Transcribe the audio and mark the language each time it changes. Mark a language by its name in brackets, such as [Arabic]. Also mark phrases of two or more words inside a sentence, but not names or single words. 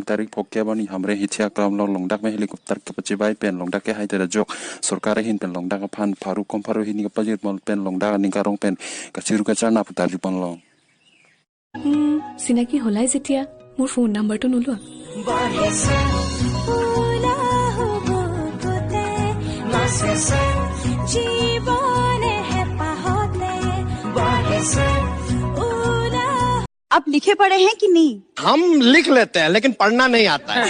[Karbi] tarik pokya bani hamre hitya kram long dak me helikopter ke pecibai pen long dak ke hai tera jok sorkare hin pen long dak pan paru kom paru hin ke pajit mal pen long dak ning karong pen kaciru kacana putar jupan long [Assamese] চিনাকি হলাই যেতিয়া মোৰ ফোন নাম্বাৰটো নোলোৱা [Hindi] आप लिखे पढ़े हैं कि नहीं? हम लिख लेते हैं लेकिन पढ़ना नहीं आता है।